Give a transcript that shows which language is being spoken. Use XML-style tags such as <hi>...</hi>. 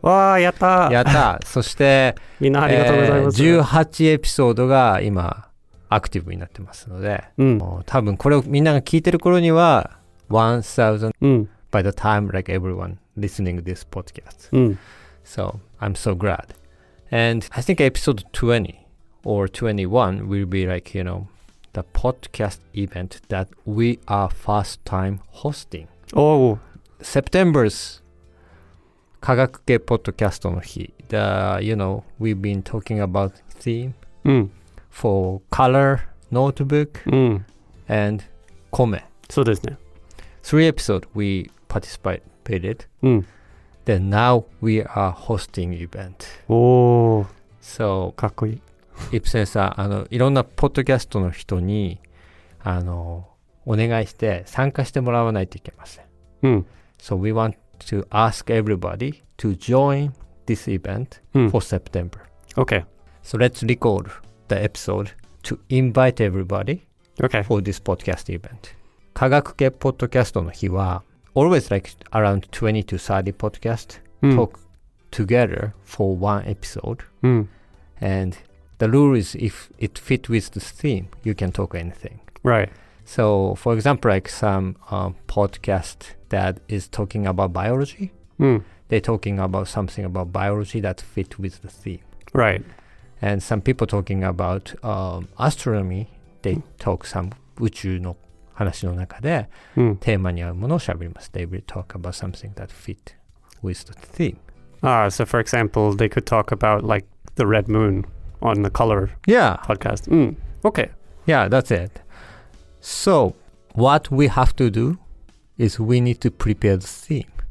<ja>わー、やったー。やった。そしてみんなありがとうございます。 18エピソードが今アクティブになってますので、多分これをみんなが聞いてる頃には1000、</ja> <en>by the time like everyone listening this podcast. So I'm so glad. And I think episode 20 or 21 will be like, the podcast event that we are first time hosting. Oh. September's 科学系ポッドキャストの日. We've been talking about theme for color, notebook, and 米.</en> <ja>そうですね。</ja> <en>3 episodes we participated. Then now we are hosting event. So</en> <ja>かっこいい。イプセンさん、いろんなポッドキャストの人にお願いして参加してもらわないといけません。</ja> <en>So we want to ask everybody to join this event for September. Okay. So let's record the episode to invite everybody for this podcast event. 科学系ポッドキャストの日は always like around 20 to 30 podcasts talk together for one episode. And the rule is if it fits with the theme, you can talk anything. Right. So, for example, like some podcast that is talking about biology, they're talking about something about biology that fit with the theme. Right. And some people talking about astronomy, they talk some</en> <ja>宇宙の話の中で、テーマに合うものを喋ります。</ja> <en>They will talk about something that fit with the theme. So for example, they could talk about like the red moon on the color podcast. Okay. Yeah, that's it. So, what we have to do is we need to prepare the theme.</en>